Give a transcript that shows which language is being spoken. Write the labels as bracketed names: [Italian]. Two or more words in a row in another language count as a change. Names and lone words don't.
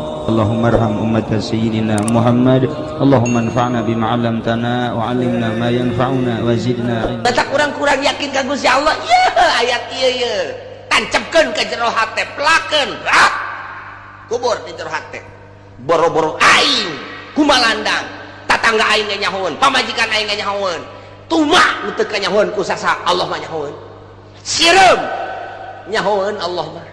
[Arabic] اللهم ارحم أمة سيدنا محمد. اللهم انفعنا بما علمتنا وعلمنا ما ينفعنا وزدنا علما. [Sundanese] Tak kurang-kurang yakin ka Gusti Allah. Ya ayat ieu ye. Tancepkeun ka jero hate, pelakeun, rak. Kubur di jero hate. Boro-boro aing kumalandang. Tatangga aing ge nyahoeun, pamajikan aing ge nyahoeun. Tumak nu teu kanyahoeun ku sasa, Allah mah nyahoeun. Sireum nyahoeun Allah mah.